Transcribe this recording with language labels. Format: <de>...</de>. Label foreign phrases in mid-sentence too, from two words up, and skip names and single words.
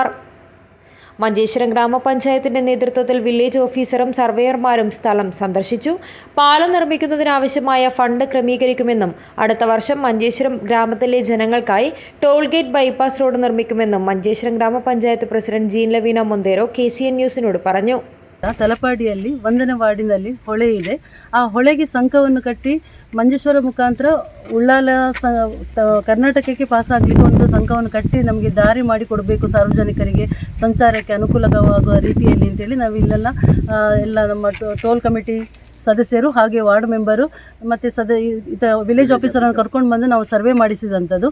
<ml>മഞ്ചേശ്വരം ഗ്രാമപഞ്ചായത്തിന്റെ നേതൃത്വത്തിൽ വില്ലേജ് ഓഫീസറും സർവേയർമാരും സ്ഥലം സന്ദർശിച്ചു. പാലം നിർമ്മിക്കുന്നതിനാവശ്യമായ ഫണ്ട് ക്രമീകരിക്കുമെന്നും അടുത്ത വർഷം മഞ്ചേശ്വരം ഗ്രാമത്തിലെ ജനങ്ങൾക്കായി</ml> <en>toll gate bypass road</en> <ml>നിർമ്മിക്കുമെന്നും മഞ്ചേശ്വരം ഗ്രാമപഞ്ചായത്ത് പ്രസിഡന്റ് ജീൻ ലവീന മൊന്തേരോ KCN ന്യൂസിനോട് പറഞ്ഞു.</ml> <kn>ತಲಪಾಡಿಯಲ್ಲಿ 1ನೇ ವಾರ್ಡಿನಲ್ಲಿ ಹೊಳೆ ಇದೆ. ಆ ಹೊಳೆಗೆ ಸಂಕವನ್ನು ಕಟ್ಟಿ ಮಂಜೇಶ್ವರ ಮುಖಾಂತರ ಉಳ್ಳಾಲ ಕರ್ನಾಟಕಕ್ಕೆ ಪಾಸ್ ಆಗಲಿಕ್ಕೆ ಒಂದು ಸಂಕವನ್ನು ಕಟ್ಟಿ ನಮಗೆ ದಾರಿ ಮಾಡಿ ಕೊಡಬೇಕು, ಸಾರ್ವಜನಿಕರಿಗೆ ಸಂಚಾರಕ್ಕೆ ಅನುಕೂಲವಾಗುವ ರೀತಿಯಲ್ಲಿ ಅಂತೇಳಿ ನಾವು ಇಲ್ಲೆಲ್ಲ ಎಲ್ಲ ನಮ್ಮ</kn> <en>toll committee</en> <kn>ಸದಸ್ಯರು ಹಾಗೆ</kn> <en>ward member</en> <kn>ಮತ್ತು ವಿಲೇಜ್ ಆಫೀಸರನ್ನು ಕರ್ಕೊಂಡು ಬಂದು ನಾವು ಸರ್ವೆ ಮಾಡಿಸಿದಂಥದ್ದು.</kn>